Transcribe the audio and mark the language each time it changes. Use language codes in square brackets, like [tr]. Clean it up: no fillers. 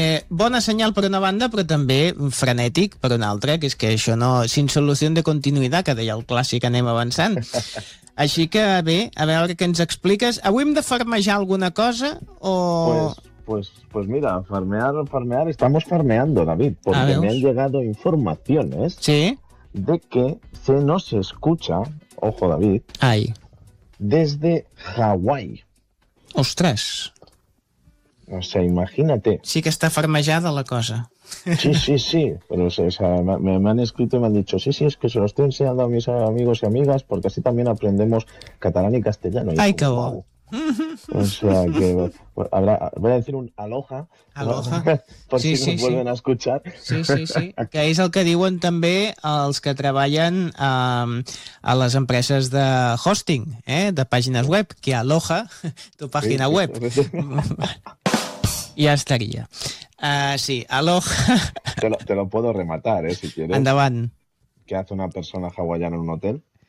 [ca] Bona senyal per una banda, però també frenètic per una altra, que és que això no, [es] sin solución de continuidad, [ca] que deia el clàssic, anem avançant. Així que bé, a veure què ens expliques. Avui hem de farmejar alguna cosa o... [es] Pues mira, farmear, estamos farmeando, David, porque me han llegado informaciones, ¿sí?, de que se nos escucha, ojo, David, ay, desde Hawái. ¡Ostras! O sea, imagínate. Sí que está farmejada la cosa. Sí, sí, sí, pero me han escrito y me han dicho, sí, sí, es que se lo estoy enseñando a mis amigos y amigas, porque así también aprendemos catalán y castellano. ¡Ay, qué bueno! O sea que voy a decir un aloha, aloha. ¿No? Por sí, si sí, nos vuelven sí a escuchar. Sí, sí, sí. [ca] Que és el que diuen també els que treballen a les empreses de hosting, de pàgines web, que aloha tu pàgina, sí, web. Sí. Ja estaria. Sí, aloha. [es] Te lo puedo rematar, si quieres. [ca] Endavant. [es] ¿Qué hace una persona hawaiana en un hotel?